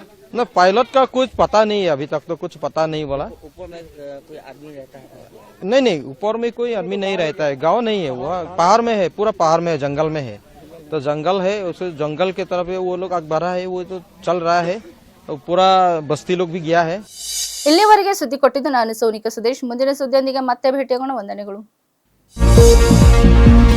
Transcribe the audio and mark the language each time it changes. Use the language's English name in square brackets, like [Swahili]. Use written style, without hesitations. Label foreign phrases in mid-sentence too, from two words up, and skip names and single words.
[Hindi] न पायलट का कुछ पता नहीं है, अभी तक तो कुछ पता नहीं बोला। ऊपर में कोई आदमी रहता है? नहीं ऊपर में कोई आदमी नहीं रहता है, गांव नहीं है, वो पहाड़ में है, पूरा पहाड़ में है, जंगल में है, तो जंगल है, उस जंगल के तरफ वो लोग आग बढ़ा है, वो तो चल रहा है, तो पूरा बस्ती लोग भी गया है। [Kannada] ಇಲ್ಲಿವರೆಗೆ ಸುದ್ದಿ ಕೊಟ್ಟಿದ್ದು ನಾನು ಸೋನಿಕಾ ಸುದೇಶ್. ಮುಂದಿನ ಸುದ್ದಿಯೊಂದಿಗೆ ಮತ್ತೆ ಭೇಟಿಯಾಗೋಣ. ವಂದನೆಗಳು.